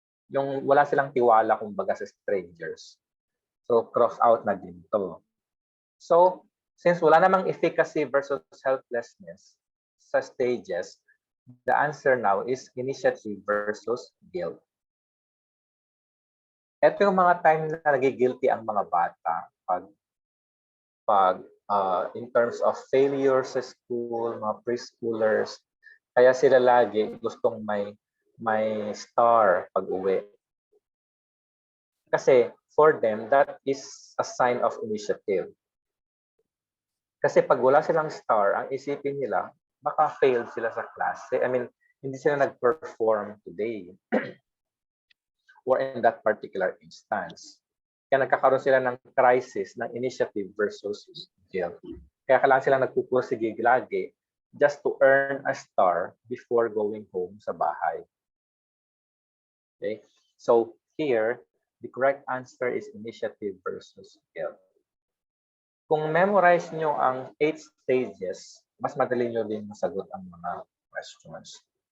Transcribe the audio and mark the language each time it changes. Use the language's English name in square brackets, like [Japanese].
[Filipino] Yung wala silang tiwala kumbaga sa strangers. So cross out na din to. [English] So, since [Filipino] wala namang [English] efficacy versus helplessness sa stages, the answer now is initiative versus guilt. [Filipino] Ito yung mga time na nagigilty ang mga bata pag in terms of failure sa school, mga preschoolers. Kaya sila lagi gustong may star pag uwi. [English] Kasi for them, that is a sign of initiative. [Filipino] Kasi pag wala silang star, ang isipin nila, baka failed sila sa klase. [English] I mean, [Filipino] hindi sila nag-perform [English] today or in that particular instance. [Filipino] Kaya nagkakaroon sila ng crisis ng initiative versus guilt. Kaya kailangan sila nagpupursige lagi [English] just to earn a star before going home [Filipino] sa bahay. Okay? [English] So here, the correct answer is initiative versus guilt. [Filipino] Kung memorize nyo ang 8 stages, mas madali nyo din masagot ang mga questions.